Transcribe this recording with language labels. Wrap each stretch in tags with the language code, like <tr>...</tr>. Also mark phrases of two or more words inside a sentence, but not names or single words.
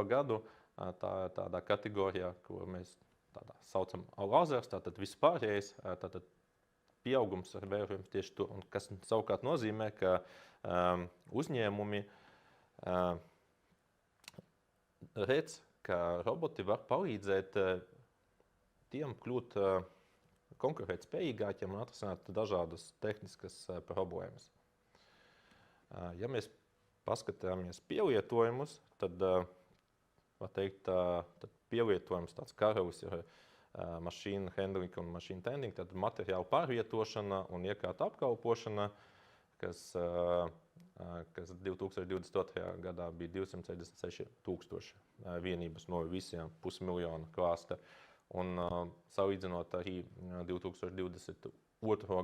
<lv>gadu, tādā kategorijā, ko mēs saucam lazers, tātad vispārējais, tātad pieaugums ar vērojums tieši tur, un kas savukārt nozīmē, ka uzņēmumi redz, ka roboti var palīdzēt tiem kļūt konkurēt spējīgākiem un atrisināt dažādas tehniskas problēmas. Ja mēs paskatāmies pielietojumus, tad, var teikt, tad pielietojums tāds karalis ir</lv> <en>machine handling</en> <lv>un</lv> <en>machine tending,</en> <lv>tad materiālu pārvietošana un iekārtu apkalpošana, kas 2022. gadā bija 266,000 vienības no visiem 500 miljonu klāsta. Un salīdzinot arī 2022.</lv>